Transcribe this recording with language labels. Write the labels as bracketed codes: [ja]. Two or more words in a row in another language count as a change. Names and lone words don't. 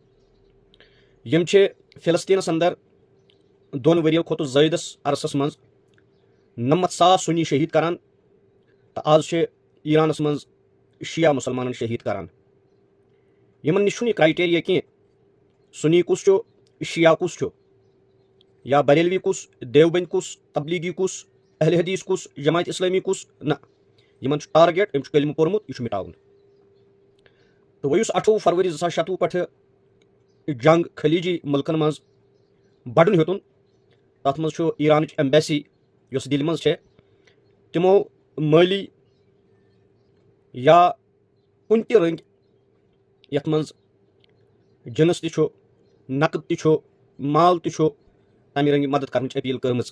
[ks] یِم چھِ فلسطیٖنس انٛدر 2 ؤرۍیو کھۄتہٕ زٲیدس عرصس منٛز 99,000 سُنی شہیٖد کران، تہٕ آز چھِ ایرانس منٛز شیعہ مُسلمانن شہیٖد کران۔ یِمن نِش چھُنہٕ یہِ کرائٹیریا کینٛہہ سُنی کُس چھُ، شیعہ کُس چھُ، یا بریلوی کُس، دیوبند کُس، تبلیغی کُس، اہل حدیث کُس، جماعت اسلامی کُس، نہ، یِمن چھُ ٹارگیٹ، أمۍ چھُ کلمہٕ پوٚرمُت، یہِ چھُ مٹاوُن۔ تہٕ وۄنۍ یُس 28 فروری 2026 پٮ۪ٹھٕ جنگ خلیجی مُلکن منٛز بڑُن ہیوٚتُن، تتھ منٛز چھُ ایرانٕچ ایمبیسی یۄس دِلہِ منٛز چھےٚ، تِمو مٲلی یا کُنہِ تہِ رٔنگۍ یتھ منٛز جنس تہِ چھُ، نقد تہِ چھُ، مال تہِ چھُ، تمہِ رٔنگہِ مدد کرنٕچ اپیٖل کٔرمٕژ۔